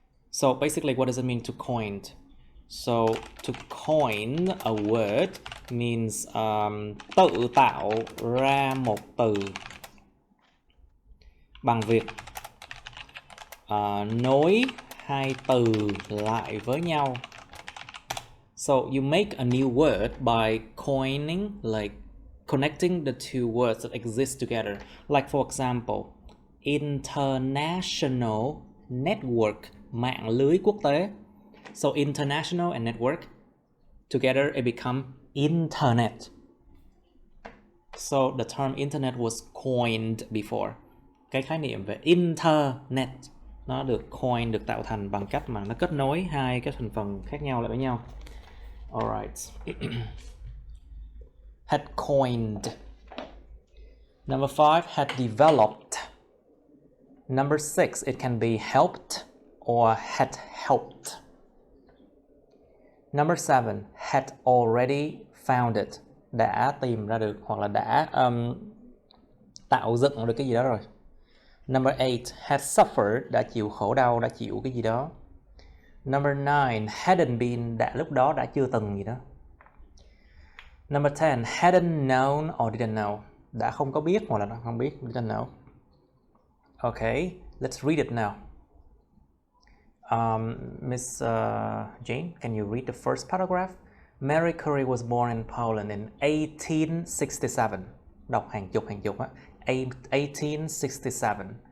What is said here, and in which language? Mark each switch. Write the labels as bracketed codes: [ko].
[en] So basically, what does it mean to coin? So to coin a word means [vi] tự tạo ra một từ bằng việc nối hai từ lại với nhau. [en] So you make a new word by coining, like connecting the two words that exist together. Like for example, international network, [vi] mạng lưới quốc tế. [en] So international and network together it become internet. So the term internet was coined before. [vi] Cái khái niệm về internet nó được coin, được tạo thành bằng cách mà nó kết nối hai cái thành phần khác nhau lại với nhau. [en] Alright. Had coined. Number 5, had developed. Number 6, it can be helped or had helped. Number 7, had already found it. [vi] Đã tìm ra được hoặc là đã tạo dựng được cái gì đó rồi. [en] Number 8, had suffered. [vi] Đã chịu khổ đau, đã chịu cái gì đó. [en] Number 9, hadn't been. [vi] Đã lúc đó đã chưa từng gì đó. [en] Number 10, hadn't known or didn't know. [vi] Đã không có biết hoặc là đã không biết, [en] didn't know. Okay, let's read it now. Miss Jane, can you read the first paragraph? Marie Curie was born in Poland in 1867. [vi] Đọc hàng chục á. 1867.